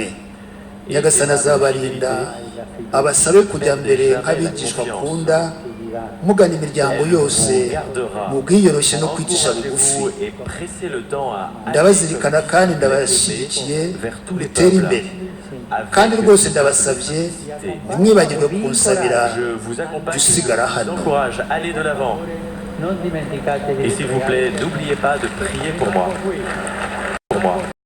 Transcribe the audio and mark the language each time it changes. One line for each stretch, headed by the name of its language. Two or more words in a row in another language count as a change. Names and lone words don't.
Kinyarwanda: Nyagasani azabarinda, abasabe kujya mbere nk'abigishwa akunda, mugana imiryango yose mu bwiyoroshye no kwicisha bugufi. Ndabazirikana kandi ndabashyigikiye mutere imbere, kandi rwose ndabasabye ntimwibagirwe kunsabira gusigara hano.
French: Et s'il vous plaît, n'oubliez pas de prier pour moi.